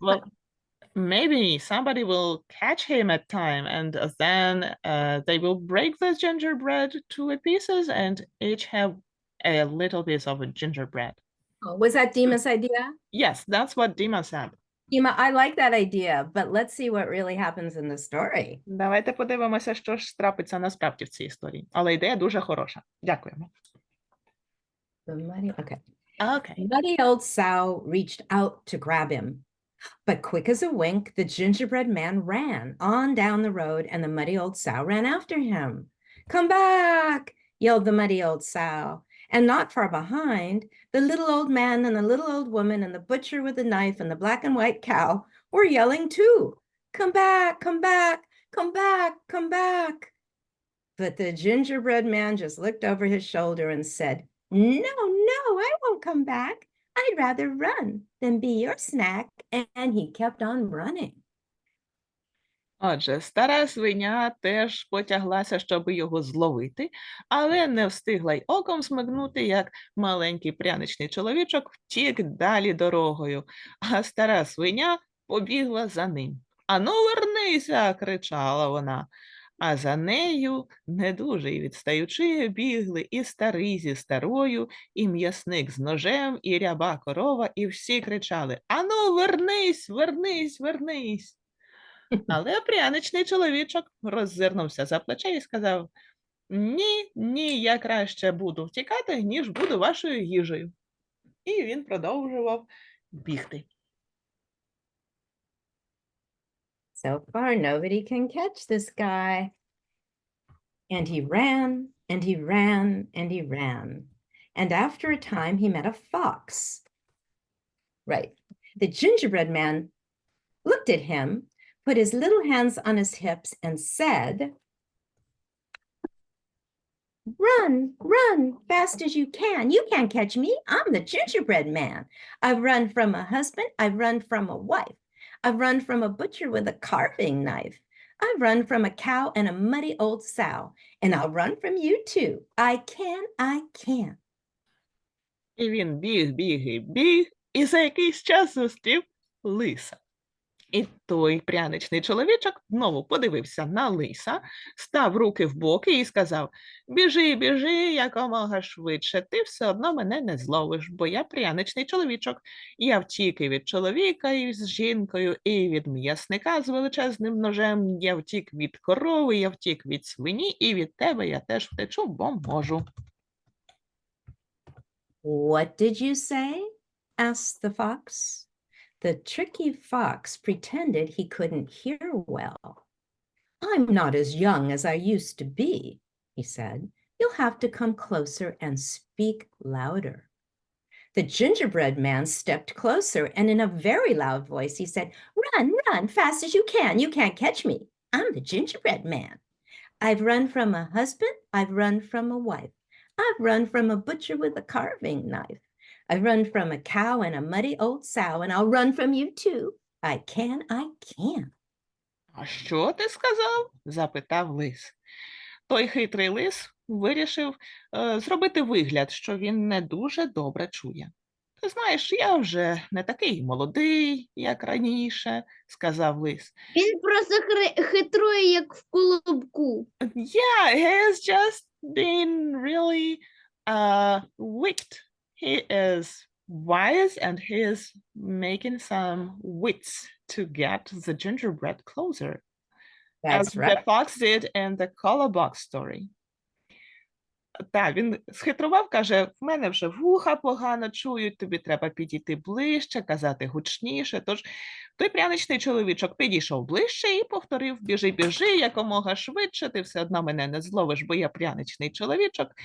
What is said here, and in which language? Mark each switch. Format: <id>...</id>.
<en>will maybe somebody will catch him at time, and then they will break the gingerbread to pieces and each have a little piece of a gingerbread. Oh, was that Dima's idea? Yes, that's what Dima said. Dima, I like that idea, but let's see what really happens in the story.</en> <uk>Давайте подивимося, що ж трапиться насправді в цій історії. Але ідея дуже хороша. Дякуємо.</uk> <en>Okay. Okay. Muddy old sow reached out to grab him. But quick as a wink, the gingerbread man ran on down the road, and the muddy old sow ran after him. "Come back!" yelled the muddy old sow. And not far behind, the little old man and the little old woman and the butcher with the knife and the black and white cow were yelling too. "Come back, come back, come back, come back." But the gingerbread man just looked over his shoulder and said, "No, no, I won't come back. I'd rather run than be your snack." And he kept on running.</en> <uk>Отже, стара свиня теж потяглася, щоб його зловити, але не встигла й оком смигнути, як маленький пряничний чоловічок втік далі дорогою, а стара свиня побігла за ним. «Ану, вернися!» – кричала вона. А за нею, не дуже й відстаючи, бігли і старий зі старою, і м'ясник з ножем, і ряба корова, і всі кричали: «Ану, вернись, вернись, вернись!» Але пряничний чоловічок роззирнувся за плече і сказав: «Ні, ні, я краще буду втікати, ніж буду вашою їжею». І він продовжував бігти.</uk> <en>So far, nobody can catch this guy. And he ran, and he ran, and he ran. And after a time, he met a fox. Right. The gingerbread man looked at him, put his little hands on his hips, and said, "Run, run, fast as you can. You can't catch me. I'm the gingerbread man. I've run from a husband. I've run from a wife. I've run from a butcher with a carving knife. I've run from a cow and a muddy old sow. And I'll run from you too. I can."</en> <uk>І він біг, біг і біг, і за якийсь час зустрів лиса. І той пряничний чоловічок знову подивився на лиса, став руки в боки і сказав: «Біжи, біжи, якомога швидше, ти все одно мене не зловиш, бо я пряничний чоловічок. Я втік і від чоловіка із жінкою, і від м'ясника з величезним ножем, я втік від корови, я втік від свині, і від тебе я теж втечу, бо можу».</uk> <en>"What did you say?" asked the fox. The tricky fox pretended he couldn't hear well. I'm not as young as I used to be, he said. You'll have to come closer and speak louder. The gingerbread man stepped closer, and in a very loud voice, he said, Run, run, fast as you can. You can't catch me. I'm the gingerbread man. I've run from a husband. I've run from a wife. I've run from a butcher with a carving knife. I've run from a cow and a muddy old sow, and I'll run from you too. I can, I can.</en> <uk>А що ти сказав? Запитав лис. Той хитрий лис вирішив зробити вигляд, що він не дуже добре чує. Ти знаєш, я вже не такий молодий, як раніше, сказав лис. Він просто хитрує, як в колобку.</uk> <en>Yeah, he's just been really wicked. He is wise and he is making some wits to get the gingerbread closer. As That's the right. fox did in the color box story.</en> <uk>Так, він схитрував, каже, в мене вже вуха погано чують, тобі треба підійти ближче, казати гучніше. Тож той пряничний чоловічок підійшов ближче і повторив: біжи, біжи, якомога швидше, ти все одно мене не зловиш, бо я пряничний чоловічок.</uk>